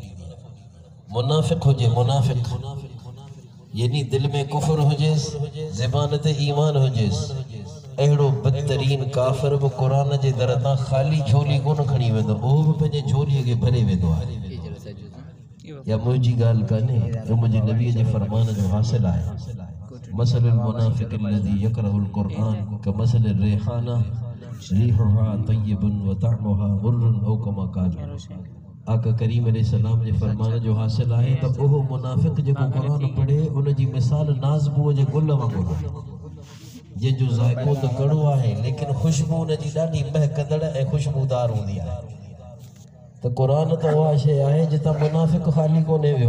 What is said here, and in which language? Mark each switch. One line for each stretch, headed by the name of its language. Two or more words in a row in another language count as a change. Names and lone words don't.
Sindhi: मुनाफ़िक़ हुजे, मुनाफ़िक़ यानी दिलि में कुफ़र हुजेसि, ज़बान ते ईमान हुजेसि, अहिड़ो बदतरीन काफ़िर बि क़ुरान जे दर तां ख़ाली झोली कोन खणी वेंदो, उहो बि पंहिंजे झोलीअ खे भरे वेंदो आहे। या मुंहिंजी ॻाल्हि कान्हे, जो मुंहिंजे नबीअ जे फ़रमान जो हासिल आहे।
Arabic: مثل المنافق الذي يقرأ القرآن كمثل الريحانة ريحها طيب وطعمها مر أو كما قال. आका करीम अलैहिस्सलाम जे फ़रमान जो हासिल आहे त उहो मुनाफ़िक़ जेको क़ुरान पढ़े उन जी मिसाल नाज़बूअ जे गुल वांगुरु आहे, जंहिंजो ज़ाइक़ो त कड़ो आहे लेकिन ख़ुशबू उन जी ॾाढी महकंदड़ ऐं ख़ुशबूदार हूंदी आहे। त क़ुरान त उहा शइ आहे जितां मुनाफ़िक़ ख़ाली कोन्हे वियो।